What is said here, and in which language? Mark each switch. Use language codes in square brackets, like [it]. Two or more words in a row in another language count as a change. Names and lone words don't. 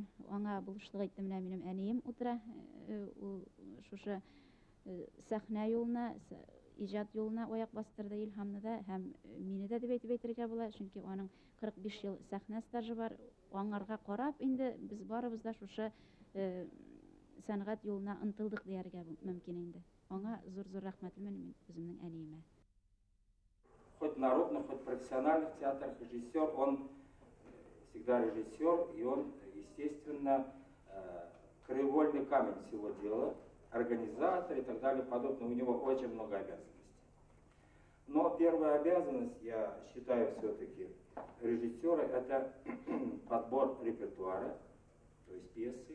[tt] Аңа булышлык итте менә минем әнием утыра. Ул шушы сәхнә юлына, иҗат юлына аяк бастырды Илһамны да һәм мине дә дип әйтергә була, чөнки аның 45 ел сәхнә стажы бар. Аңарга карап инде без барыбыз да шушы сәнгать юлына ынтылдык дияргә мөмкин инде. Аңа зур-зур рәхмәтлемен мин үземнең әниемә. [ru] Хоть народный, хоть профессиональный театр, режиссер, он всегда режиссер, и он, естественно, краеугольный камень всего дела, организатор и так далее, подобное. У него очень много обязанностей. Но первая обязанность, я считаю, все-таки режиссера, это подбор репертуара, то есть пьесы.